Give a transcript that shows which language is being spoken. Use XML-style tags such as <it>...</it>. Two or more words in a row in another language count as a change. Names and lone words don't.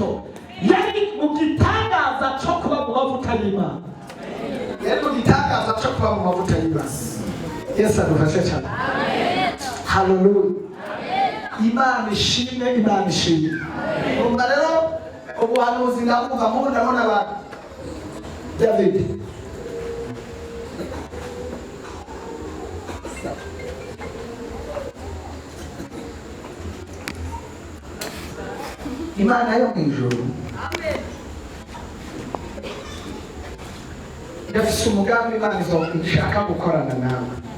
<rn>Yari mu gitangaza cyo kuba mu mavuta y'Imana. Yari mu gitangaza cyo kuba mu mavuta y'Imana. Yesu adufashe cyane. Haleluya. Imana ishimwe, Imana ishimwe. Umva rero ubuhanuzi ndavuga mu ndabona abantu David Imana yo mu ijuru ndafise umugambi Imana izishaka gukorana nawe,</rn>